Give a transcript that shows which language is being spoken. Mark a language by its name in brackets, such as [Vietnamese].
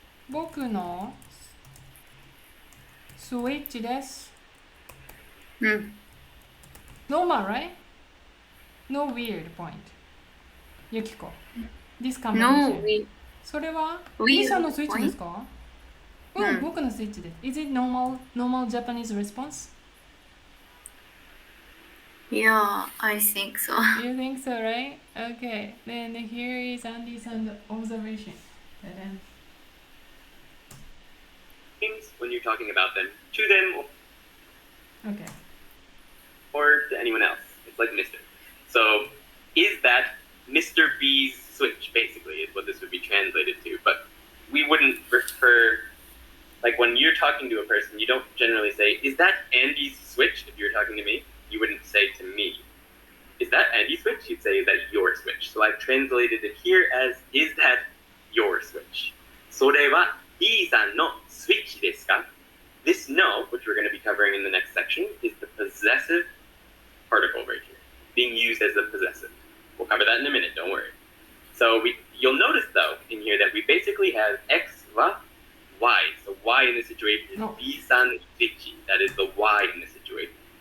[Japanese] 僕のスイッチです。うん。 [English] Normal, right? No weird point. Yukiko. This No, conversation. [Japanese] それは B さんのスイッチですか？うん、僕のスイッチです。 [English] Is it normal Japanese response? Yeah, I think so. You think so, right? Okay. Then here is Andy's observation. Names when you're talking about them to them Okay. or to anyone else. It's like Mr. So is that Mr. B's switch, basically, is what this would be translated to. But we wouldn't refer, like when you're talking to a person, you don't generally say, is that Andy's switch? If you were talking to me, you wouldn't say to me, is that Andy's switch? You'd say, is that your switch? So I've translated it here as, is that your switch? [Japanese] それは B さんのスイッチですか? [English] This no, which we're going to be covering in the next section, is the possessive particle right here, being used as a possessive. We'll cover that in a minute, don't worry. So you'll notice though in here that we basically have X, wa, Y. So Y in this situation is B-san Ichi. That is the Y in this situation.